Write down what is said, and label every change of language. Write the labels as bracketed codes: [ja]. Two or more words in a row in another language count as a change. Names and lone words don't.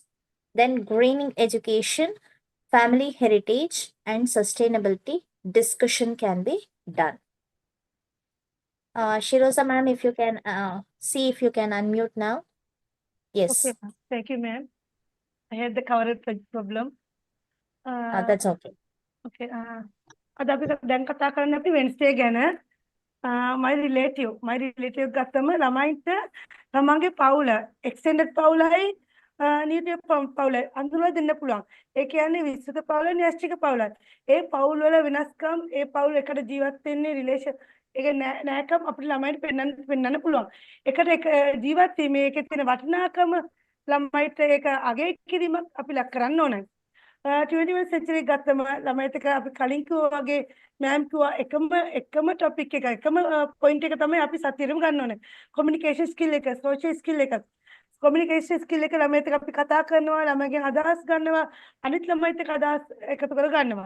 [en] Then, greening education, family heritage, and sustainability discussion can be done. Shirosa ma'am, if you can see if you can unmute now. Yes. Okay, ma'am. Thank you, ma'am. I had the coverage problem. That's okay. Okay. [si] අද අපි දැන් කතා කරන්න අපි වෙන්ස්ඩේ ගැන. [en] my relative [si] ගත්තම ළමයින්ට තමන්ගේ පවුල extended පවුලයි නියුක්ලියර් පවුලයි අඳුරලා දෙන්න පුළුවන්. ඒ කියන්නේ විස්තృత පවුල න්‍යෂ්ටික පවුලයි. ඒ පවුල් වල වෙනස්කම් ඒ පවුල් එකට ජීවත් වෙන්නේ රිලේෂන් ඒක නෑකම් අපිට ළමයින්ට පෙන්වන්න පුළුවන්. එකට එක ජීවත් වීමේ ඒකේ තියෙන වටිනාකම ළමයිට ඒක අගය කිරීමක් අපි ලක් කරන්න ඕනේ. [en] 21st century [si] ගත්තම ළමයිට අපි කලින් කිව්වා වගේ මෑම් කිව්වා එකම ටොපික් එක එකම පොයින්ට් එක තමයි අපි සතියෙම ගන්න ඕනේ. [en] communication skill [si] එක, [en] social skill [si] එක. [en] communication skill [si] එක ළමයිට අපි කතා කරනවා, ළමයිගෙන් අදහස් ගන්නවා, අනිත් ළමයිත් එක්ක අදහස් එකතු කර ගන්නවා.